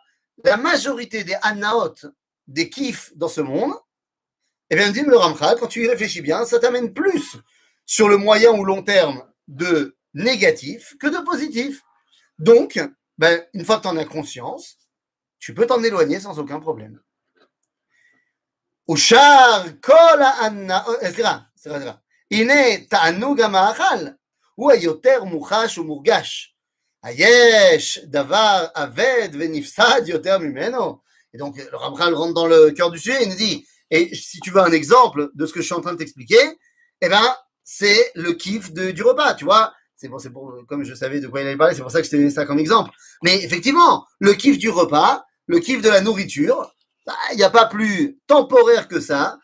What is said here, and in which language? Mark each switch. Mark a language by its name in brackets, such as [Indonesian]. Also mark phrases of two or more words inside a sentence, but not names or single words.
[French] La majorité des anaot, des kiffs dans ce monde, eh bien, dit le Ramchal, quand tu y réfléchis bien, ça t'amène plus sur le moyen ou long terme de négatif que de positif. Donc, une fois que tu en as conscience, tu peux t'en éloigner sans aucun problème. [Hebrew] אושר כל סליחה, הנה תענוג המאכל הוא היותר מוחש ומורגש. היש דבר אבד ונפסד יותר ממנו. [French] Et donc le Ramchal rentre dans le cœur du sujet, il nous dit, et si tu veux un exemple de ce que je suis en train de t'expliquer, c'est le kiff du repas, tu vois. C'est pour, comme je savais de quoi il allait parler, c'est pour ça que je t'ai donné ça comme exemple. Mais effectivement, le kiff du repas, le kiff de la nourriture, il n'y a pas plus temporaire que ça.